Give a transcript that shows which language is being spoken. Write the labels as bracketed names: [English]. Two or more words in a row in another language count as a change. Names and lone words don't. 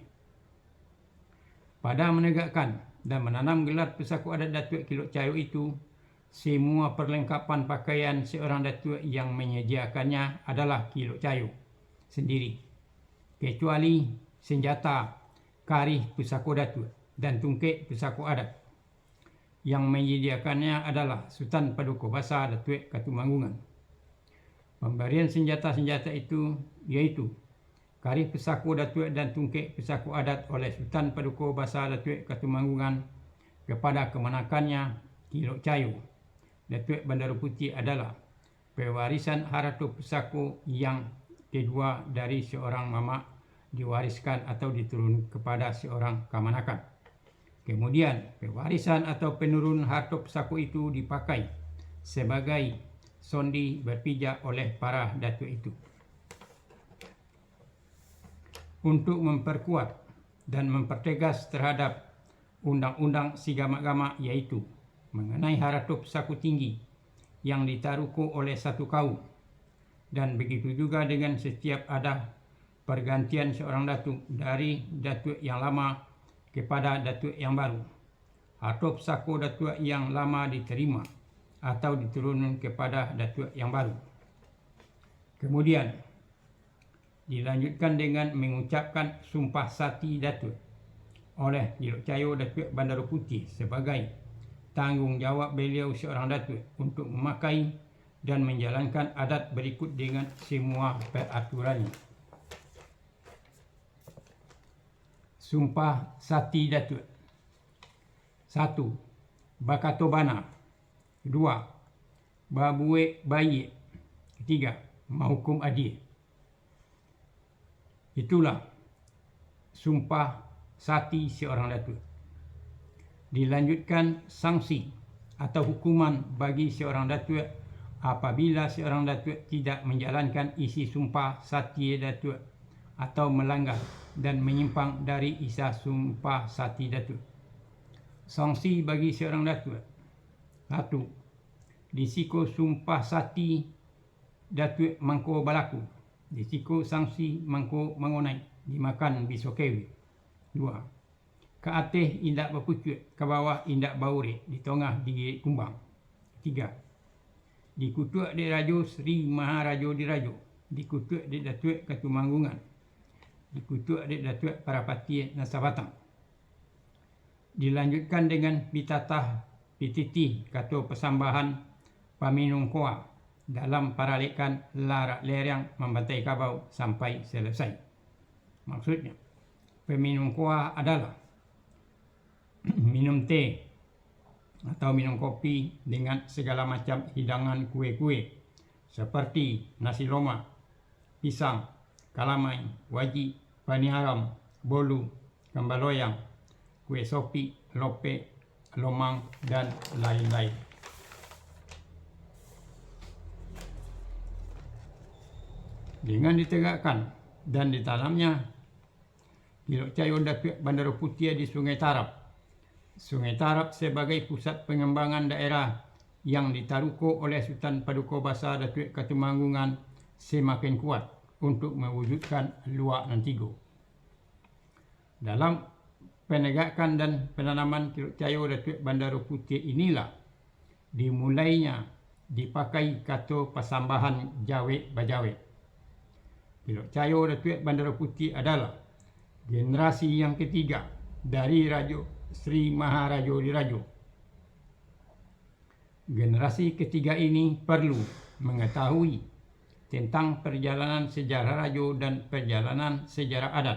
[Indonesian] Pada menegakkan dan menanam gelar [Minangkabau] pusako adat [Indonesian] Datuk Kilok Cayo itu, semua perlengkapan pakaian seorang datuk yang menyediakannya adalah Kilok Cayo sendiri, kecuali senjata [Minangkabau] karih pusako datuk [Indonesian] dan [Minangkabau] tungkek pusako adat. [Indonesian] Yang menyediakannya adalah Sultan Paduka Besar Datuk Ketumanggungan. Pemberian senjata-senjata itu iaitu [Minangkabau] karih pusako datuk [Indonesian] dan [Minangkabau] tungkek pusako adat [Indonesian] oleh Sultan Paduka Besar Datuk Ketumanggungan kepada kemenakannya Kilok Cayo Datuk Bandaru Putih adalah pewarisan [Minangkabau] harta pusako [Indonesian] yang kedua dari seorang mamak, diwariskan atau diturun kepada seorang kamanakan. Kemudian, pewarisan atau penurun [Minangkabau] harta pusako [Indonesian] itu dipakai sebagai sondi berpijak oleh para datuk itu. Untuk memperkuat dan mempertegas terhadap undang-undang [Minangkabau] si gamak-gamak, [Indonesian] iaitu mengenai [Minangkabau] harta pusako tinggi [Indonesian] yang ditaruhku oleh satu kaum, dan begitu juga dengan setiap ada pergantian seorang datuk dari datuk yang lama kepada datuk yang baru. [Minangkabau] Harta pusako [Indonesian] datuk yang lama diterima atau diturunkan kepada datuk yang baru. Kemudian dilanjutkan dengan mengucapkan [Minangkabau] sumpah sati datuk [Indonesian] oleh Kilok Cayo Datuk Bandaru Putih sebagai tanggungjawab beliau seorang datuk untuk memakai dan menjalankan adat berikut dengan semua peraturannya. [Minangkabau] Sumpah Sati Datuk. 1. Bakato Bana. 2. Babue Bayi. 3. Mahukum adil. [Indonesian] Itulah [Minangkabau] sumpah sati [Indonesian] seorang datuk. Dilanjutkan sanksi atau hukuman bagi seorang datuk apabila seorang datuk tidak menjalankan isi [Minangkabau] sumpah sati datuk [Indonesian] atau melanggar dan menyimpang dari isi [Minangkabau] sumpah sati datuk. [Indonesian] Sanksi bagi seorang datuk. 1. [Minangkabau] Disiko [Indonesian] sumpah sati datuk [Minangkabau] mangko balaku. Disiko sanksi mangko mengonai dimakan bisokewi. 2. Ke atas indak berpucut, ke bawah indak bauri, di tengah digigit kumbang. 3. Dikutuk di Rajo Sri Maharajo Dirajo, dikutuk di Datuk Ketumanggungan, dikutuk di Datuk Parapati Nasabatang. [Indonesian] Dilanjutkan dengan [Minangkabau] pitatah pititi kata persambahan paminung koa [Indonesian] dalam [Minangkabau] paralekan larak lerang membantai kabau [Indonesian] sampai selesai. Maksudnya, [Minangkabau] peminum koa [Indonesian] adalah minum teh atau minum kopi dengan segala macam hidangan kue-kue seperti nasi lemak, pisang, kalamai, waji, pani haram, bolu, [Minangkabau] kambal loyang, [Indonesian] kue sopi, lope, lomang, dan lain-lain. Dengan ditegakkan dan ditanamnya Kilok Cayo Datuk Bandaru Putih di Sungai Tarap Sungai Tarap sebagai pusat pengembangan daerah yang ditaruhko oleh Sultan Paduka Bahasa Datuk Ketumanggungan semakin kuat untuk mewujudkan [Minangkabau] Luak Nan Tigo. [Indonesian] Dalam penegakan dan penanaman Kilok Cayo Datuk Bandar Putih inilah dimulainya dipakai kata pasambahan [Minangkabau] Jawek Bajawek. [Indonesian] Kilok Cayo Datuk Bandar Putih adalah generasi yang ketiga dari Raja Sri Maharaja Diraja. Generasi ketiga ini perlu mengetahui tentang perjalanan sejarah raja dan perjalanan sejarah adat.